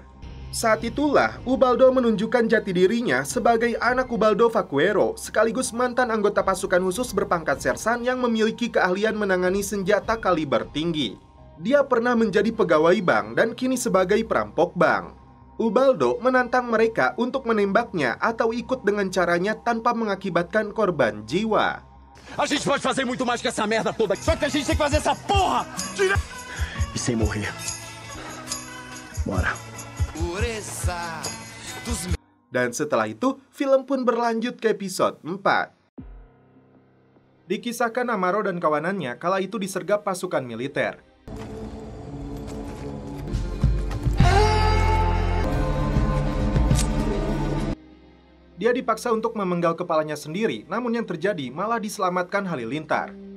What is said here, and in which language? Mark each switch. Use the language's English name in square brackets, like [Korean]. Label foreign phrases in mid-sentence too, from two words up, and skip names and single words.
[Indonesian] Saat itulah Ubaldo menunjukkan jati dirinya sebagai anak Ubaldo Vaquero, sekaligus mantan anggota pasukan khusus berpangkat sersan yang memiliki keahlian menangani senjata kaliber tinggi. Dia pernah menjadi pegawai bank dan kini sebagai perampok bank. Ubaldo menantang mereka untuk menembaknya atau ikut dengan caranya tanpa mengakibatkan korban jiwa. [Portuguese] A gente pode fazer muito mais que essa merda toda. Só que a gente tem que fazer essa porra e sem morrer. Bora. [Indonesian] Dan setelah itu, film pun berlanjut ke episode 4. Dikisahkan Amaro dan kawanannya kala itu disergap pasukan militer. Dia dipaksa untuk memenggal kepalanya sendiri, namun yang terjadi malah diselamatkan Halilintar.